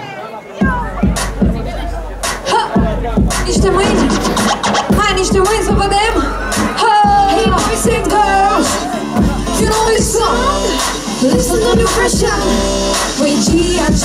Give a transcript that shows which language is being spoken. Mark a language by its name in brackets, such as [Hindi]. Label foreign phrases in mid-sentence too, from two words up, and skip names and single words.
[Romanian] Ha! Niște mâini! Hai, niște mâini să vedem! [English] Hey, boys and girls! You know this song? Listen to me fresh out! With G.I.G.